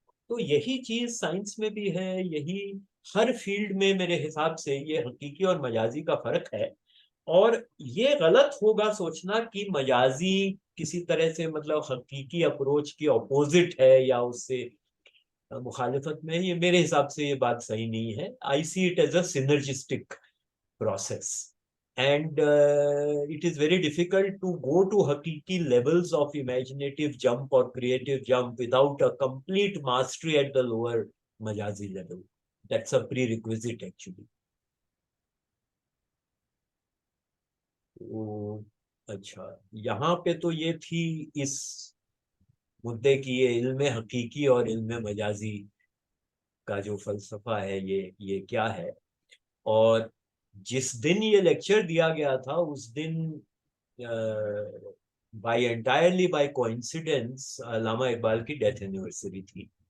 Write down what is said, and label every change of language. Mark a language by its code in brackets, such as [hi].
[hi] तो यही चीज साइंस में भी है, यही हर फील्ड में मेरे हिसाब से ये हकीकी और मजाजी का फर्क है। और ये गलत होगा सोचना कि मजाजी किसी तरह से मतलब हकीकी अप्रोच की अपोजिट है या उससे मुखालिफत में। ये मेरे हिसाब से ये बात सही नहीं है। [en] I see it as a synergistic process. and it is very difficult to go to hakiki levels of imaginative jump or creative jump without a complete mastery at the lower majazi level. That's a prerequisite actually. [hi] तो अच्छा, यहाँ पे तो ये थी इस मुद्दे की, ये इल्म हकीकी और इल्म मजाजी का जो फलसफा है ये क्या है। और जिस दिन ये लेक्चर दिया गया था उस दिन बाय एंटायरली बाय कोइंसिडेंस अल्लामा इकबाल की डेथ एनिवर्सरी थी।